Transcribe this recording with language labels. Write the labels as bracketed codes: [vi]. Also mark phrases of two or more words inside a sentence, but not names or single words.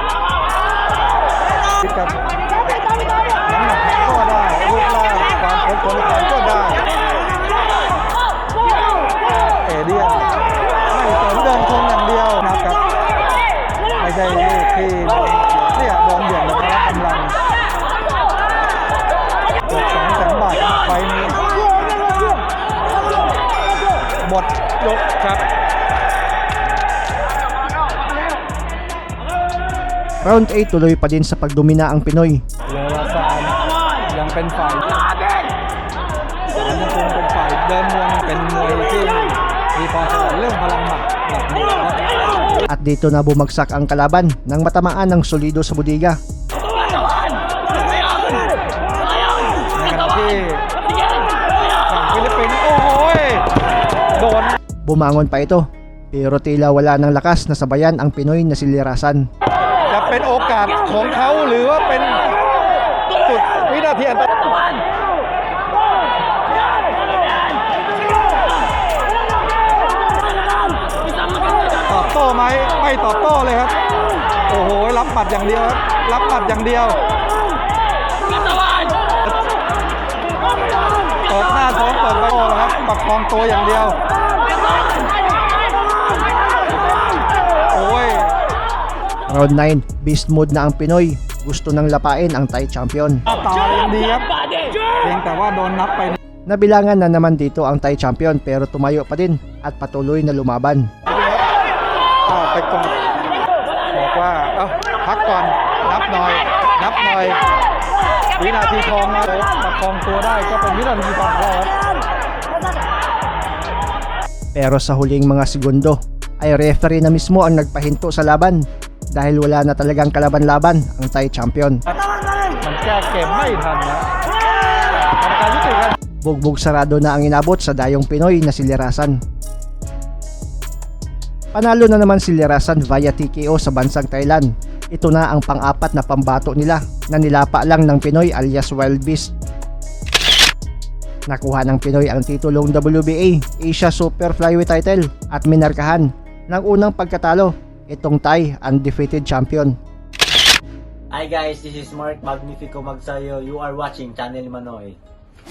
[th] คิดกับน้ำหนักก็ได้รูปร่างความคงทนก็ได้เอเดียนไม่สนเดินชนอย่างเดียวนะครับไม่ใช่ลูกที่เนี่ยโดนเบี่ยงแบบรับกำลังเกือบ200,000 บาทไฟนี้หมดยกครับ [tl] Round 8, tuloy pa din sa pagdomina ang Pinoy. [th] เลอราซานยังเป็นฝ่ายยังคงเป็นฝ่ายเดินมวยเป็นมวยที่มีพรสวรรค์เรื่องพลังหมัดหลักมวยครับ [tl] At dito na bumagsak ang kalaban nang matamaan ng solido sa budiga. [th] ในขณะที่ฝั่งฟิลิปปินส์โอ้โหโดน [tl] Bumangon pa ito, pero tila wala ng lakas na sabayan ang Pinoy na si Lirasan. [th] จะเป็นโอกาสของเขาหรือว่าเป็นจุดวินาทีอันตรายตอบโต้ไหมไม่ตอบโต้เลยครับโอ้โหรับหมัดอย่างเดียวครับรับหมัดอย่างเดียวเปิดหน้าท้องเปิดใบโต้ครับประคองตัวอย่างเดียวโอ้ย [tl] Round 9, [en] beast mode [tl] na ang Pinoy. Gusto nang lapain ang [en] Thai champion. [th] ตายังดีครับเพียงแต่ว่าโดนนับไป [tl] Nabilangan na naman dito ang [en] Thai champion [tl] pero tumayo pa din at patuloy na lumaban. [th] ไปก่อนบอกว่าพักก่อนนับหน่อยวินาทีทองนะประคองตัวได้ก็เป็นวินาทีทองแล้วครับ [tl] Pero sa huling mga segundo ay referee na mismo ang nagpahinto sa laban dahil wala na talagang kalaban-laban ang [en] Thai champion. [th] มันแก้เกมไม่ทันนะกรรมการยุติครับ [tl] Bugbog sarado na ang inabot sa dayong Pinoy na si Lirasan. Panalo na naman si Lirasan via TKO sa bansang Thailand. Ito na ang pang-apat na pambato nila na nilapa lang ng Pinoy alias Wild Beast. Nakuha ng Pinoy ang titulong WBA Asia Super Flyweight title at minarkahan ng unang pagkatalo itong [en] Thai undefeated champion. Hi guys, this is Mark Magnifico Magsayo. You are watching Channel Manoy.